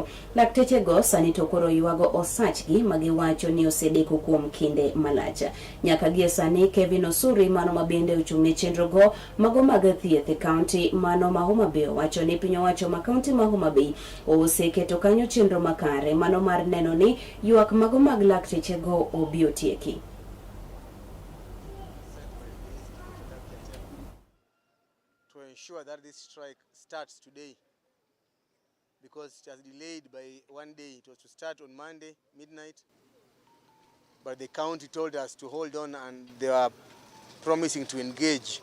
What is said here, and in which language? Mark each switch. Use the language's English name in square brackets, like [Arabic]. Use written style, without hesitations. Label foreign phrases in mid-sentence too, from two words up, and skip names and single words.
[Luo (Kenya and Tanzania)] Lakteche go sani to koro yuago osachgi magiwacho ni osedeko kuom kinde malach. Nyaka gie sani Kevin Osuri mano mabende ochung'ne chenro go mago mag thieth e county mano ma Homa Bay wacho ni piny owacho ma county ma Homa Bay oseketo kanyo chenro makare mano mar neno ni yuak mago mag lakteche go obiro tieki. [English] To ensure that this strike starts today, because it has delayed by one day. It was to start on Monday midnight, but the county told us to hold on, and they were promising to engage.